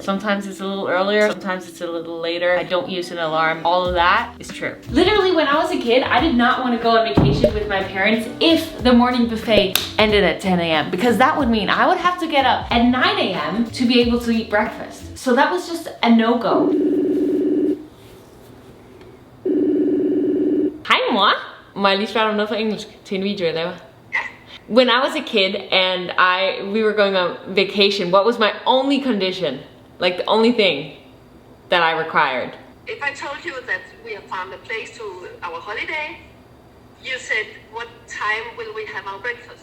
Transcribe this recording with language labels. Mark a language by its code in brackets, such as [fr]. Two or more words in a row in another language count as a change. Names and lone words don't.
[en] Sometimes it's a little earlier, sometimes it's a little later. I don't use an alarm. All of that is true. Literally, when I was a kid, I did not want to go on vacation with my parents if the morning buffet ended at 10 a.m. because that would mean I would have to get up at 9 a.m. to be able to eat breakfast. So that was just a no-go. [da] Hej mor. Må jeg lige spørge dig om noget på engelsk til en video jeg laver? [en] When I was a kid and we were going on vacation, what was my only condition? Like the only thing that I required? If I told you that we have found a place to our holiday, you said, what time will we have our breakfast?